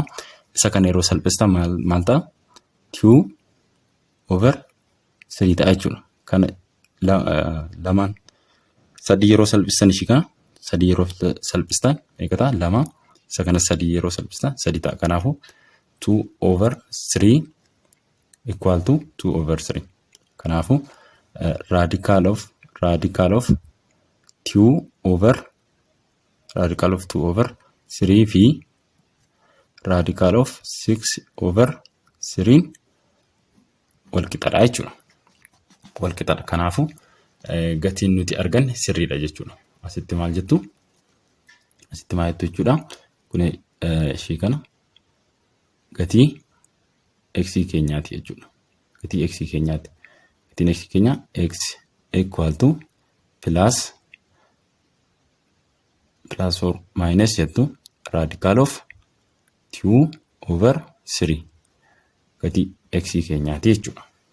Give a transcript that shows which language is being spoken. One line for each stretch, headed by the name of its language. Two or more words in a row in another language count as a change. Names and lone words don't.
Oromo: Isa kana yeroo salphistan maal ta'a? 2 over 3 ta'a jechuudha. Kana lamaan 3 yeroo salphistan ishii kana 3 yeroo salphistan meeqa ta'a? 2. Isa kana 3 yeroo salphistan 3 ta'a.
English: Kanaafuu 2 over 3 equal to 2 over 3. Kanaafuu radical of 2 over 3 fi radical of 6 over 3
Oromo: wal qixadha jechuudha. Wal qixadha. Kanaafuu gatiin nuti arganne sirriidha jechuudha. Asitti maal jettu? Asitti maal jettu jechuudha? Kun ishii kana gatii x keenyaati jechuudha. Gatii x keenyaati. Gatiin x keenya
English: x equal to plus or minus
Oromo: jettu
English: radical of 2 over 3
Oromo: gatii x keenyaati jechuudha.